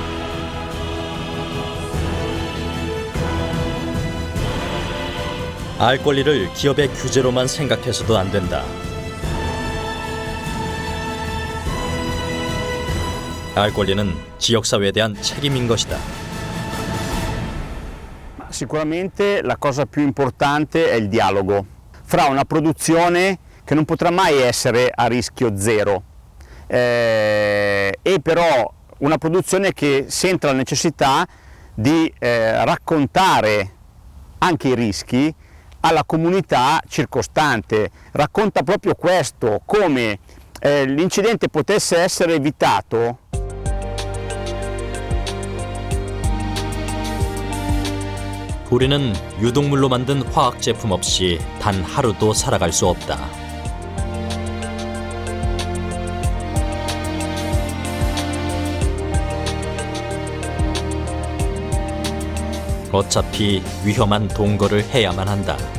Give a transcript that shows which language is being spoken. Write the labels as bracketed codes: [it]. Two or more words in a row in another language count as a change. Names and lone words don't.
[ko] 알 권리를 기업의 규제로만 생각해서도 안 된다. 알 권리는 지역사회에 대한 책임인 것이다. [it] Sicuramente la cosa più importante è il dialogo fra una produzione che non potrà mai essere a rischio zero e però una produzione che sente la necessità di raccontare anche i rischi alla comunità circostante. Racconta proprio questo, come l'incidente potesse essere evitato. [ko] 우리는 유독물로 만든 화학 제품 없이 단 하루도 살아갈 수 없다. 어차피 위험한 동거를 해야만 한다.